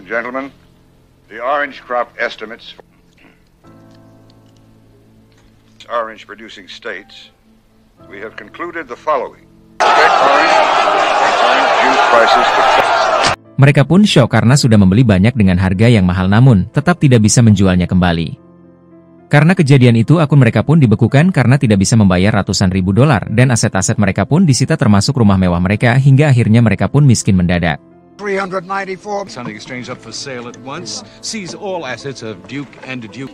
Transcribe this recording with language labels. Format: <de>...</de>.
<en>Gentlemen, the orange crop estimates for orange producing states, we have concluded the following. Orange juice prices for</en> <id>Mereka pun syok karena sudah membeli banyak dengan harga yang mahal namun tetap tidak bisa menjualnya kembali. Karena kejadian itu akun mereka pun dibekukan karena tidak bisa membayar ratusan ribu dolar dan aset-aset mereka pun disita termasuk rumah mewah mereka hingga akhirnya mereka pun miskin mendadak. 394.</id> <en>Something exchange up for sale at once. Seize all assets of Duke and Duke.</en>